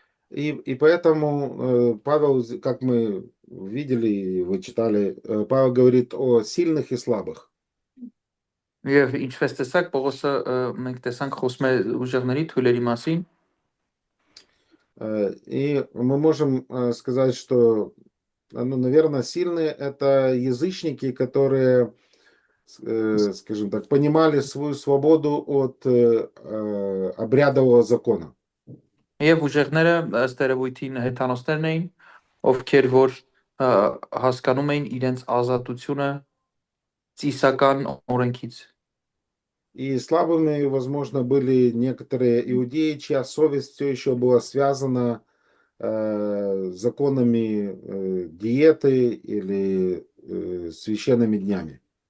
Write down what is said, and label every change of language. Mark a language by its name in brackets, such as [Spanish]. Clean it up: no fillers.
[Russian] И поэтому Павел, как мы видели, вы читали, Павел говорит о сильных и слабых. [Armenian] Եվ ինչպես տեսակ, Պողոսը մենք տեսանք խոսում է ուժեղների թույլերի մասին։ [Russian] И мы можем сказать, что, ну, наверное, сильные это язычники, которые, скажем так, понимали свою свободу от обрядового закона. [Armenian] Եվ ուժեղները ըստ երևույթին հեթանոսներն էին, ովքեր որ հասկանում էին իրենց ազատությունը ծիսական օրենքից։ [Russian] И слабыми, возможно, были некоторые иудеи, чья совесть все еще была связана законами диеты или священными днями.